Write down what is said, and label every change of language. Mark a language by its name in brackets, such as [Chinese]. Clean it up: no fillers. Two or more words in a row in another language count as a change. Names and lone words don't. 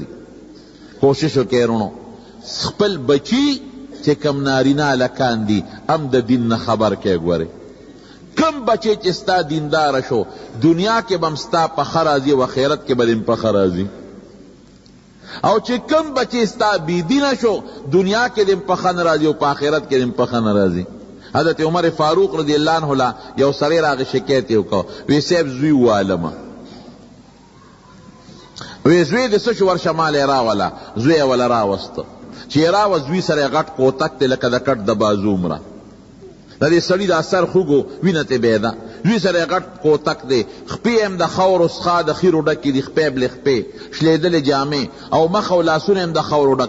[Pashto] کوشش وکړئ رونو خپل بچي چې کم نارینه هلکان دي هم د دین نه خبر کړئ. ګورئ کم بچی چې ستا دینداره شو دنیا کې به هم ستا په ښه راځي او آخرت کې به دې په ښه راځي، او چې کم بچی ستا بیدینه شو دنیا کې دې په ښه نه راځي او په آخرت کې دې په ښه نه راځي. حضرت عمر فاروق [Arabic] رضی اللہ عنہ [Pashto] لا یو سړی راغی شکایت یې وکړ، وی صاحب زوی ووالمه، وی زوی دې څه شو ورشه مال یې راوله، زوی یې وله راوسته چې یې راوه زوی سره یې غټ کوتک دی لکه د کټ د بازو عمره. د دې سړي دا سر خوږو وینه ترې بیده، زوی سره یې غټ کوتک دی، خپې هم د خاورو څخه د خیرو ډکې دي، خپې بلې خپې شلېدلې جامې او مخ او لاسونه هم د خاورو ډک.